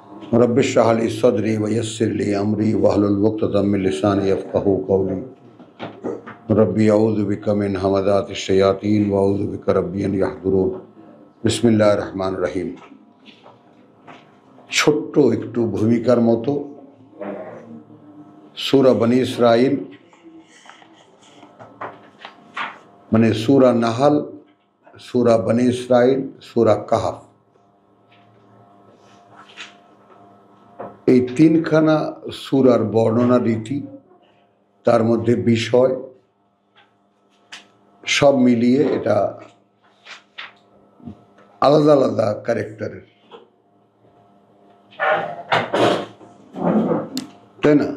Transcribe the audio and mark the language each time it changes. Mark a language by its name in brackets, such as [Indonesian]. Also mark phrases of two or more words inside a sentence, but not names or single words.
[Arabic] رب اشرح لي صدري ويسر لي أمري واحلل عقدة من لساني يفقهوا قولي رب أعوذ بك من همزات الشياطين وأعوذ بك رب أن يحضرون. بسم الله الرحمن الرحيم. [Bangla] ছোট্ট একটু ভূমিকার মতো সূরা বনী ইসরাইল মানে সূরা নাহাল, সূরা বনী ইসরাইল, সূরা কাহাফ, এই তিনখানা সূরার বর্ণনা রীতি, তার মধ্যে বিষয় সব মিলিয়ে এটা আলাদা আলাদা ক্যারেক্টারের, তাই না?